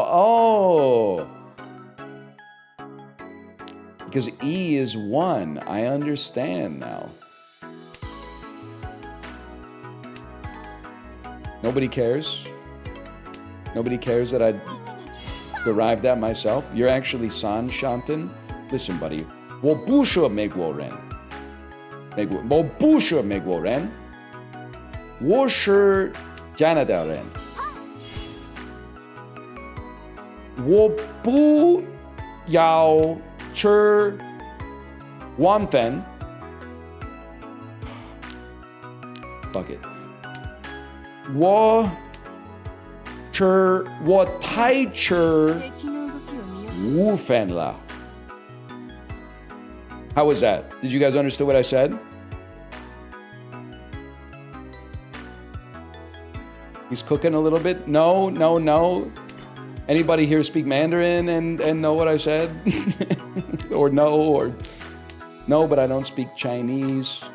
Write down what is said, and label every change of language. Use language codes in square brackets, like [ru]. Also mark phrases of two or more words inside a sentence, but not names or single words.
[en] Oh. Because E is 1. I understand now. Nobody cares. Nobody cares that I derived that myself. You're actually San Shanten. Listen, buddy. [zh] 我不是美国人。我不是美国人. 我是加拿大人. 我不要吃晚饭 [en] Fuck it. [zh] 我太吃午饭了 [en] How was that? Did you guys understand what I said? He's cooking a little bit? No. Anybody here speak Mandarin and know what I said? or no, but I don't speak Chinese.